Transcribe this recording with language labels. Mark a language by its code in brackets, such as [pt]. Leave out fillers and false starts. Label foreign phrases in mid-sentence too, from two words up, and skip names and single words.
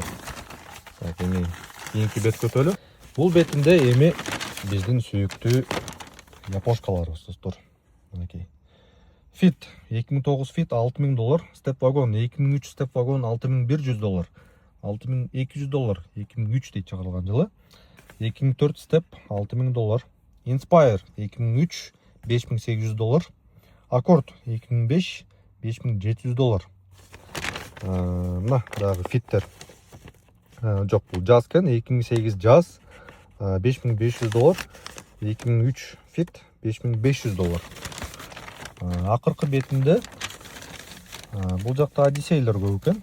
[ky] Так, эми кийинки бет көтөлү. Бул бетинде эми биздин сүйүктүү япошкаларыбыз достор. Мынакей. Fit 2009 Fit $6,000. Step Wagon 2003 Step Wagon $6,100. $6,200. 2003 дейт чыгарылган жылы. 2004 Step $6,000. Inspire 2003 $5,800. Accord 2005 $5,700. Мына дагы Fittер. Жок, бул Jazz экен. 2008 Jazz $5,500. 2003 Fit $5,500. Акыркы бетинде бул жакта Одиссейлер көп экен.